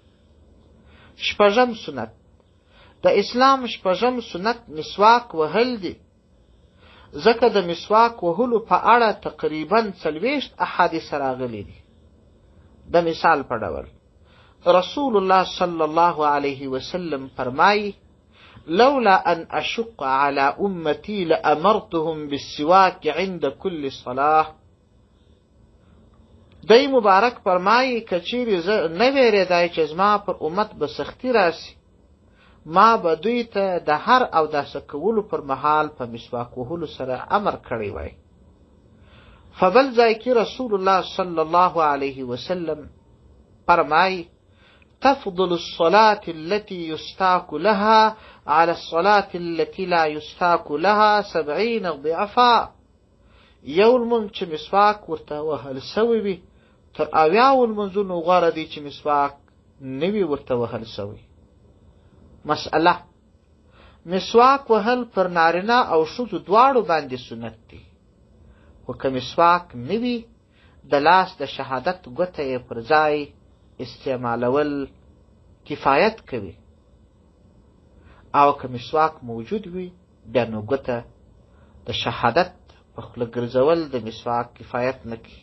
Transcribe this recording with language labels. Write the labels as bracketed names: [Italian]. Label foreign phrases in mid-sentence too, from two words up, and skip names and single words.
[Pashto] 6م سنت د اسلام 6م سنت مسواک وهل دي، ځکه د مسواک وهلو په اړه تقریبا 40 احادیث راغلي دي. د مثال په ډول رسول الله [Arabic] صلی الله علیه وسلم [Pashto] فرمایي [Arabic] لولا ان اشق على امتي لامرتهم بالسواك عند كل صلاه. [Pashto] دی مبارک فرمایي که چیرې زه نه ویرېدای چې زما پر امت به سختي راسي، ما به دوی ته د هر اوداسه کولو پر مهال په مسواک وهلو سره امر کړی وای. فبل ځای کې رسول الله [Arabic] صلی الله علیه وسلم [Pashto] فرمایي [Arabic] تفضل الصلاة التي يستاك لها على الصلاة التي لا يستاك لها 70 ضعفا. [Pashto] یو لمونځ چې مسواک ورته وهل سوی وي تر 80 لمونځونو غوره دی چې مسواک نوی ورته وهل سوی. مسئله: مسواک وهل پر نارینه او ښځو دواړو باندې سنت دی، خو که مسواک نوی د لاس د شهادت ګوته یې پر ځای استعمالول کفایت کوي، او که مسواک موجود وي بیا نو ګوته د شهادت په خوله ګرځول د مسواک کفایت نه کوي.